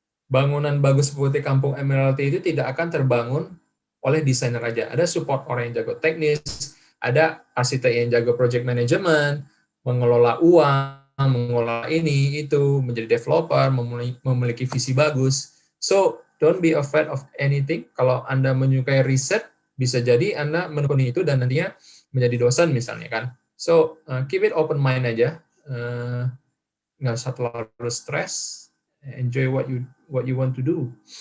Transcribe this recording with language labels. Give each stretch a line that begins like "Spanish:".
Indonesian: Bangunan bagus seperti Kampung Emeralty itu tidak akan terbangun oleh desainer aja. Ada support orang yang jago teknis, ada arsitek yang jago project management, mengelola uang, mengelola ini, itu, menjadi developer, memiliki visi bagus.
English: So, don't be afraid of anything.
Indonesian: Kalau Anda menyukai riset, bisa jadi Anda menekuni itu dan nantinya menjadi dosen misalnya kan.
English: So, keep it open mind aja.
Indonesian: Nggak usah terlalu stres.
English: Enjoy what you want to do.